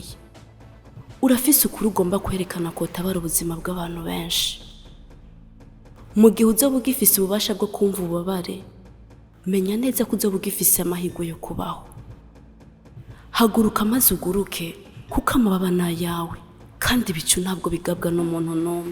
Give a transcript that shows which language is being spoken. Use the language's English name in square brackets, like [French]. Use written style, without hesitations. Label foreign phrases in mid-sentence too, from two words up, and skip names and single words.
[Rundi] Urafise ukuri ugomba kwerekana ko utabara ubuzima bw'abantu benshi. Mu gihe uzoba ugifise ububasha bwo kumva ububabare, menya neza ko uzoba ugifise amahirwe yo kubaho. Haguruka maze uguruke, kuko amababa ni ayawe, kandi ibicu ntabwo bigabwa n'umuntu n'umwe.